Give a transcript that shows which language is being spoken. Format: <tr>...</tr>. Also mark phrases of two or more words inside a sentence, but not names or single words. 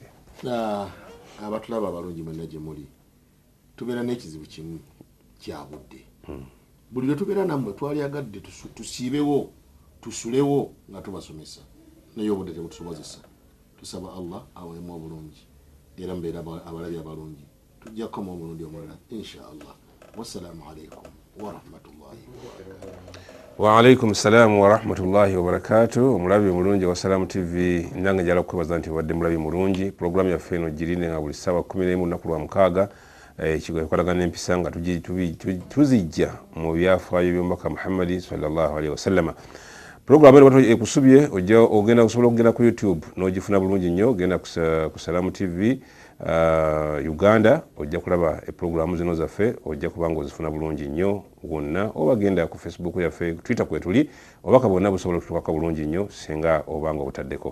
<lg>abatulaba abalungi mwenna gye muli tubeera n'ekizibu kimu kya budde buli lwe tubeera nammwe twalyagadde tusiibewo tusulewo nga tubasomesa naye obudde tebutusobozesa tusaba Allah aweemu obulungi era mbeera abalabi abalungi tujja kukomawo omulundi omulala</lg> <ar>إن شاء الله. والسلام عليكم ورحمة الله وبركاته. وعليكم السلام ورحمة الله وبركاته.</ar> <lg>Omulabi mulungi wa Salamu TV ndanga njala kwebaza nti wadde mulabi mulungi programu yaffe eno girine nga buli ssaawa 11 lunaku lwa mukaaga ekigo ekolagana empisa nga tuzijja mu byafaayo by'omubaka Muhammad</lg> <ar>صلى الله عليه وسلم.</ar> <lg>Programu eno ekusubye ogenda kusobola okugenda ku YouTube n'ogifuna bulungi nnyo genda ku Salamu TV Uganda ojja kulaba programu zino zaffe ojja kubanga ozifuna bulungi nnyo wonna oba genda ku Facebook yaffe Twitter kwetuli obaka bonna busobola okutuukako bulungi nnyo singa obanga obutaddeko.</lg>